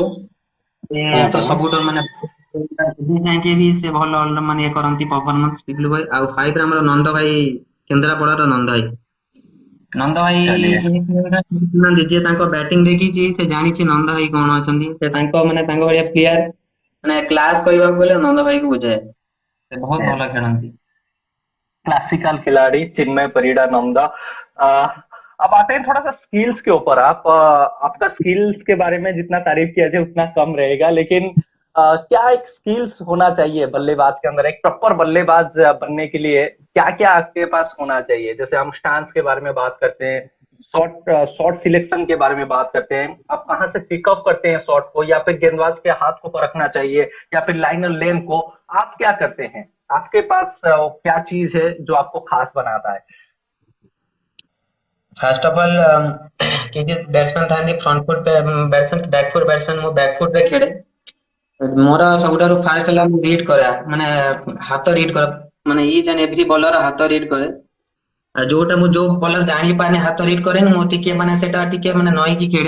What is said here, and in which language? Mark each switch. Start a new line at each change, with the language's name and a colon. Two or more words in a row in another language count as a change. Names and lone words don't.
Odia: ସେ ତ ସବୁଠୁ ମାନେ ଏବେ ଯାଇକି ବି ସେ ଭଲ ମାନେ ଇଏ କରନ୍ତି ପରଫରମାନ୍ସ ପିପିଲି ଭାଇ। ଆଉ 5 ରେ ଆମର ନନ୍ଦ ଭାଇ କେନ୍ଦ୍ରାପଡାର ନନ୍ଦ ଭାଇ। ନନ୍ଦ ଭାଇ
Hindi: चलिए
Odia: ଶୁଣିନାହାନ୍ତି ଯିଏ ତାଙ୍କ ବ୍ୟାଟିଂ ଦେଖିଛି ସେ ଜାଣିଛି ନନ୍ଦ ଭାଇ କଣ ଅଛନ୍ତି। ସେ ताଙ୍କ ମାନେ ତାଙ୍କ ଭଳିଆ ପ୍ଲେୟାର ମାନେ କ୍ଲାସ କହିବାକୁ ଗଲେ ନନ୍ଦ ଭାଇ କୁ ବୁଝାଏ। ସେ ବହୁତ
Hindi: यस,
Odia: ଭଲ खेଳନ୍ତି।
Hindi: क्लासिकल खिलाड़ी चिन्मय परिड़ा नंदा। अब आते हैं थोड़ा सा स्किल्स के ऊपर। आपका स्किल्स के बारे में जितना तारीफ किया जाए उतना कम रहेगा, लेकिन क्या एक स्किल्स होना चाहिए बल्लेबाज के अंदर? एक प्रॉपर बल्लेबाज बनने के लिए क्या क्या आपके पास होना चाहिए? जैसे हम स्टांस के बारे में बात करते हैं,
English: shot shot selection
Hindi: के बारे में बात करते हैं, आप कहाँ से पिकअप करते हैं शॉट को, या फिर गेंदबाज के हाथ को परखना चाहिए, या फिर लाइनर लेन को, आप क्या करते हैं? आपके पास क्या चीज है जो आपको खास बनाता है?
English: first of all
Odia: କିଛି ବ୍ୟାଟ୍ସମ୍ୟାନ୍ ଥାନ୍ତି
English: front foot batsman back foot batsman
Odia: ମୁଁ
English: back foot
Odia: ରେ ଖେଳେ। ମୋର ସବୁଠାରୁ ଫାଷ୍ଟ ହେଲା ମୁଁ ରିଡ୍ କରେ ମାନେ ହାତ ରିଡ୍ କରେ। ମାନେ
English: each and every bowler
Odia: ହାତ ରିଡ୍ କରେ। ଆଉ ଯୋଉଟା ମୁଁ ଯୋଉ ବଲର ଜାଣିପାରେନି ହାତ ରିଡ୍ କରେନି ମୁଁ ଟିକେ ମାନେ ସେଟା ଟିକେ ମାନେ ନଈକି ଖେଳେ।